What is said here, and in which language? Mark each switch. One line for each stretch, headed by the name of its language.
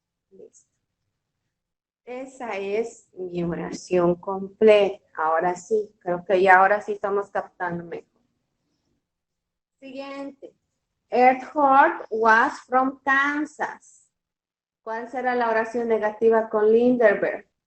Spanish: Listo. Esa es mi oración completa. Ahora sí, creo que ya ahora sí estamos captando mejor. Siguiente.
English: Earhart was from Kansas.
Spanish: ¿Cuál será la oración negativa con Linderberg?